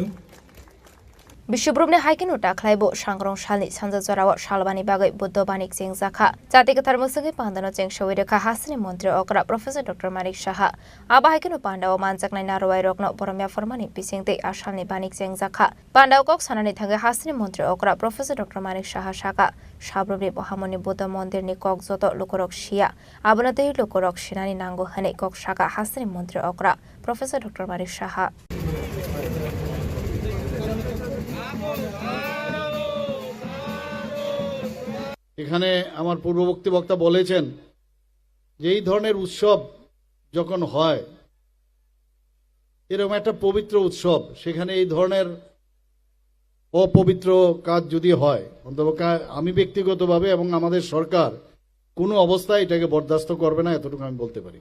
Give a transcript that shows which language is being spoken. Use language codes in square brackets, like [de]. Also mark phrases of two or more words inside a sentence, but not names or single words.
[trp] विश्वब्रुमनि हाइकेनो टाख्लाइबो सांग्रांशालनि सानजा जराव सालबानि बागै बुद्ध बानिक जेंजाखा जाति कथार मुसंगे पांदानो जें सवैरेखा हासिनि मन्त्री अकरा प्रोफेसर डक्टर मानिक शाह आबा हाइकेनो पांडाव मानजाकनाय नारवाय रकनो बरमिया फरमानि बिसिंते आसालनि बानिक जेंजाखा पांडाव कक सानानि थांगे हासिनि मन्त्री अकरा प्रोफेसर डक्टर मानिक शाह शाखा साब्रुमनि महामुनि बुद्ध मन्दिरनि कक जत लोकरक शिया आबनते लोकरक शिनानि नांगो हने कक शाखा हासिनि मन्त्री अकरा प्रोफेसर डक्टर मानिक शाह [bn] এখানে আমার পূর্ববর্তী বক্তা বলেছেন যে এই ধরনের উৎসব যখন হয় এরকম একটা পবিত্র উৎসব সেখানে এই ধরনের অপবিত্র কাজ যদি হয় অন্তত আমি ব্যক্তিগতভাবে এবং আমাদের সরকার কোনো অবস্থায় এটাকে বরদাস্ত করবে না, এতটুকু আমি বলতে পারি।